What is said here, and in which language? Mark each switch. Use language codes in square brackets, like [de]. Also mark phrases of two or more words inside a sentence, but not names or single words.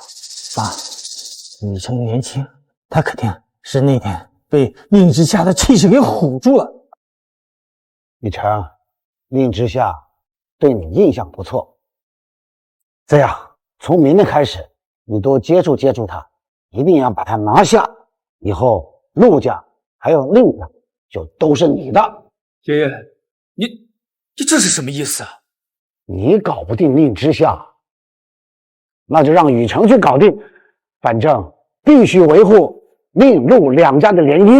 [zh] 爸，雨成年轻，他肯定是那天被宁之夏的气势给唬住了。雨成，宁之夏对你印象不错，这样从明天開始，你多接觸接觸他，一定要把他拿下。以後陸家還有寧家就都是你的。爺爺，你這是什麼意思啊？你搞不定寧之夏，那就讓雨成去搞定，反正必須維護寧陸兩家的聯姻。